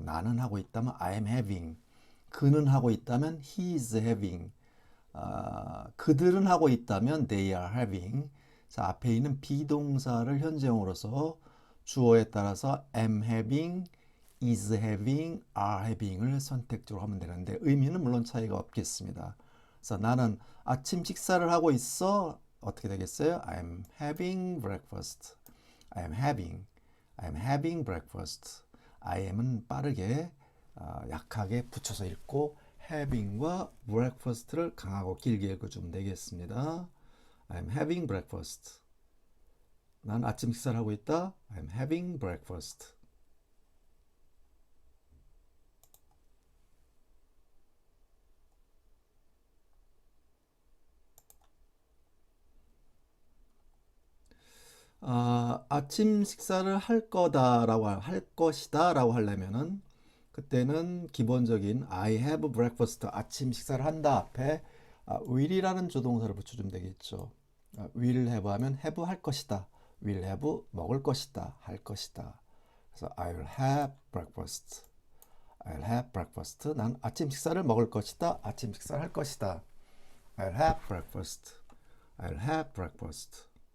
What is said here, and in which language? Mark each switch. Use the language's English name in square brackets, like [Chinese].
[Korean] 나는 하고 있다면 [English] I am having, [Korean] 그는 하고 있다면 [English] he is having, [Korean] 그들은 하고 있다면 [English] they are having. [Korean] 자, 앞에 있는 비동사를 현재형으로서 주어에 따라서 [English] am having, is having, are having [Korean] 을 선택적으로 하면 되는데 의미는 물론 차이가 없겠습니다. 그래서 나는 아침 식사를 하고 있어. 어떻게 되겠어요? [English] I'm having breakfast. I'm having breakfast. [Korean] I am은 빠르게 약하게 붙여서 읽고 having과 breakfast를 강하고 길게 읽어주면 되겠습니다. [English] I'm having breakfast. [Korean] 난 아침 식사를 하고 있다. [English] I'm having breakfast. [Korean] 아침 식사를 할 거다라고 할 것이다라고 하려면은 그때는 기본적인 [English] I have breakfast [Korean] 아침 식사를 한다 앞에 will이라는 조동사를 붙여주면 되겠죠. [English] will have [Korean] 하면 have 할 것이다. will have 먹을 것이다. 할 것이다. 그래서 [English] I'll have breakfast. I'll have breakfast. [Korean] 난 아침 식사를 먹을 것이다. 아침 식사를 할 것이다. [English] I'll have breakfast. I'll have breakfast.